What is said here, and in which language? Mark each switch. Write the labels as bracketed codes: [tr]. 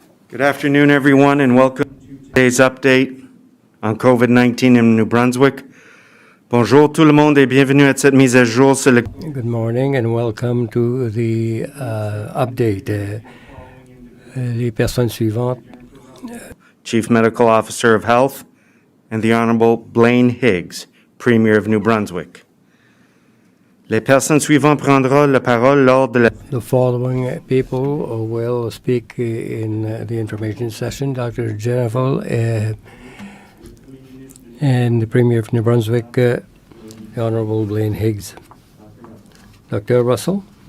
[en] Good afternoon, everyone, and welcome to today's update on COVID-19 in New Brunswick. [fr] Bonjour tout le monde et bienvenue à cette mise à jour sur le... [en] Good morning and welcome to the update. [fr] Les personnes suivantes. [en] Chief Medical Officer of Health and the Honorable Blaine Higgs, Premier of New Brunswick. [fr] Les personnes suivantes prendront la parole lors de la... [en] The following people will speak in the information session. Dr. Jennifer and the Premier of New Brunswick, the Honorable Blaine Higgs. Dr. Russell.